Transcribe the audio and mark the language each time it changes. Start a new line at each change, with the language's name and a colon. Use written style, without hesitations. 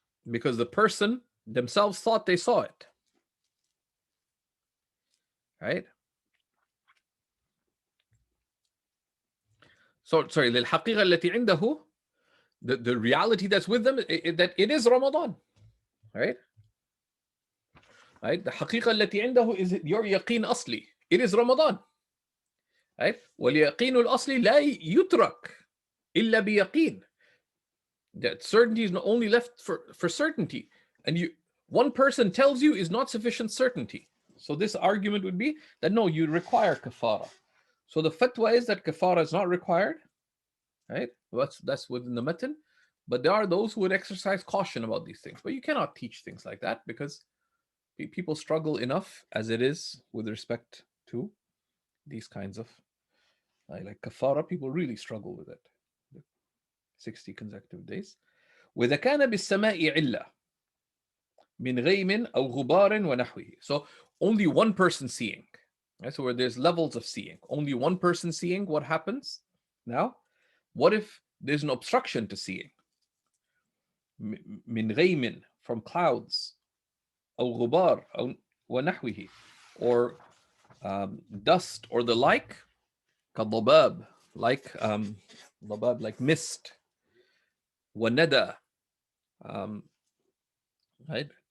English: Because the person themselves thought they saw it, right? So sorry,
Arabic: للحقيقة التي عنده,
English: the reality that's with them, that it is Ramadan, right? Right? The
Arabic: حقيقة التي عنده
English: is your
Arabic: يقين أصلي.
English: It is Ramadan, right?
Arabic: واليقين الأصلي لا يترك إلا بيقين.
English: That certainty is not only left for certainty, and one person tells you is not sufficient certainty. So this argument would be that no, you require kafara. So the fatwa is that kafara is not required, right? That's within the matan. But there are those who would exercise caution about these things. But you cannot teach things like that because People struggle enough as it is with respect to these kinds of like kafara. People really struggle with it. 60 consecutive days.
Arabic: وإذا كان بالسماء علة من غيم أو غبار ونحوه.
English: So only one person seeing. Right? So where there's levels of seeing, only one person seeing, what happens? Now, what if there's an obstruction to seeing?
Arabic: من غيم,
English: from clouds,
Arabic: أو غبار أو ونحوه,
English: or dust or the like,
Arabic: كضباب,
English: like ضباب, like mist,
Arabic: وندى,
English: right?